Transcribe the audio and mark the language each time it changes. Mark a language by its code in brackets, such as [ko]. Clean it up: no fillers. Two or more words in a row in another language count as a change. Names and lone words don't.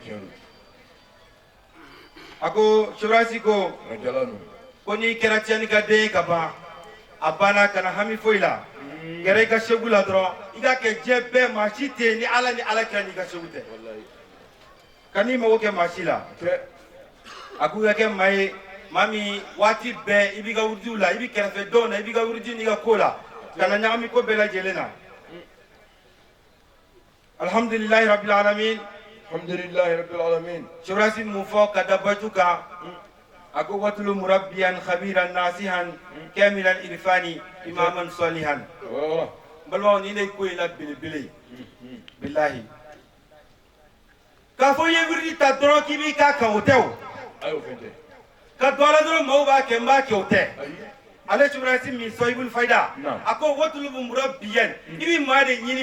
[bm] a ko Sebrasi ko n'i kɛra tiɲɛni ka den ye ka ban a banna kana hami foyi la kɛra i ka segu la dɔrɔn i ka kɛ diɲɛ bɛɛ maa si tɛ yen ni ala kɛra n'i ka segu tɛ ka n'i mago kɛ maa si la a ko i ka kɛ maa ye maa min waati bɛɛ i b'i ka wurudiw la i b'i kɛrɛfɛ dɔw na i b'i ka wurudi n'i ka ko la kana ɲagami ko bɛɛ lajɛlen na [ar] الحمد لله رب العالمين الحمد لله رب العالمين [bm] Sebrasi mun fɔ ka da batu kan a ko [ar] واطلب مربيا خبيرا ناصحا كاملا عرفانيا إماما صالحا [bm] balimaw ni ne ko la belebele billahi k'a fɔ i ye wiridi ta dɔrɔn k'i b'i k'a kan o tɛ o ka dɔ la dɔrɔn maaw b'a kɛ n b'a kɛ o tɛ ale Sebrasi min [ar] صاحب الفيضة [bm] a ko [ar] واطلب مربيا [bm] i bɛ maa de ɲini